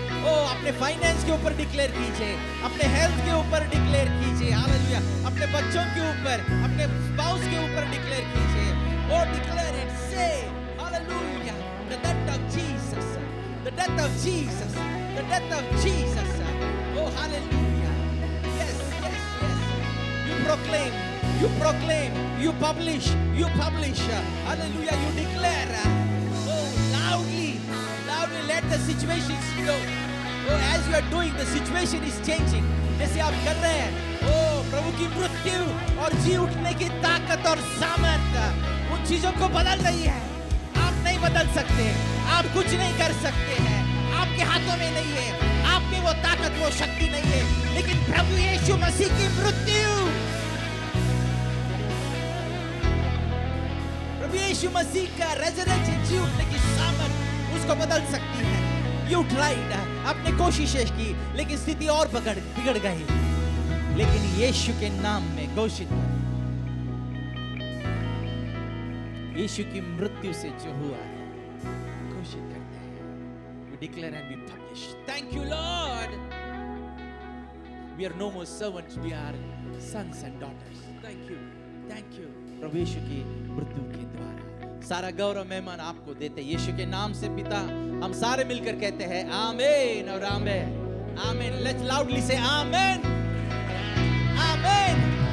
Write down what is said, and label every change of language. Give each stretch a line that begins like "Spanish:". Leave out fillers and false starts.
Hindi: ओ अपने फाइनेंस के ऊपर डिक्लेयर कीजिए, अपने हेल्थ के ऊपर डिक्लेयर कीजिए, हालेलुया, अपने बच्चों के ऊपर, अपने स्पाउस के ऊपर डिक्लेयर कीजिए।
English: Oh declare it, say hallelujah, the death of Jesus, the death of Jesus, the death of Jesus. Oh hallelujah, yes yes yes, you proclaim, you publish, hallelujah, you declare, oh loudly, let the situations know, oh as you are doing, the situation is changing,
Hindi: जैसे आप कर रहे हैं, oh प्रभु की मृत्यु और जी उठने की ताकत और सामर्थ्य उन चीजों को बदल रही है। आप नहीं बदल सकते, आप कुछ नहीं कर सकते हैं, आपके हाथों में नहीं है, आप में वो ताकत, वो शक्ति नहीं है, लेकिन प्रभु यीशु मसीह की मृत्यु, प्रभु यीशु मसीह का रेजरेक्शन, जी उठने की सामर्थ उसको बदल सकती है।
English: You tried,
Hindi: आपने कोशिशें की, लेकिन स्थिति और बिगड़ गई, लेकिन यीशु के नाम में घोषित कर, यीशु की मृत्यु से जो हुआ है घोषित करते हैं।
English: We declare and we publish. Thank you Lord. We are no more servants, we are sons and daughters. Thank you
Hindi: प्रभु यीशु की मृत्यु के द्वारा। सारा गौरव मेहमान आपको देते हैं यीशु के नाम से। पिता, हम सारे मिलकर कहते हैं आमीन और आमीन। आमीन।
English: let's loudly say amen,
Hindi: आमीन।